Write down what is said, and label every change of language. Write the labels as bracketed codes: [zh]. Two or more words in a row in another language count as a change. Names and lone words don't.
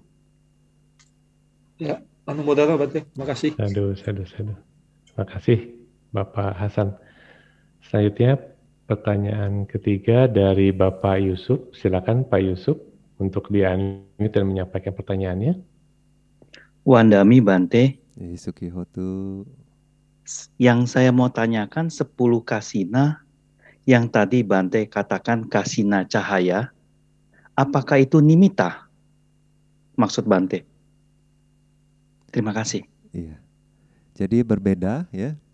[id] Ya, mudah-mudahan Bante. Terima kasih. Sadu. Terima kasih Bapak Hasan. Selanjutnya pertanyaan ketiga dari Bapak Yusuf. Silakan Pak Yusuf untuk di-unmute dan menyampaikan pertanyaannya. [pi] Wandami Bante. Sukihotu. [id] Yang saya mau tanyakan 10 kasina yang tadi Bante katakan kasina cahaya, apakah itu nimitta? Maksud Bante? Terima kasih. Iya. Jadi berbeda ya.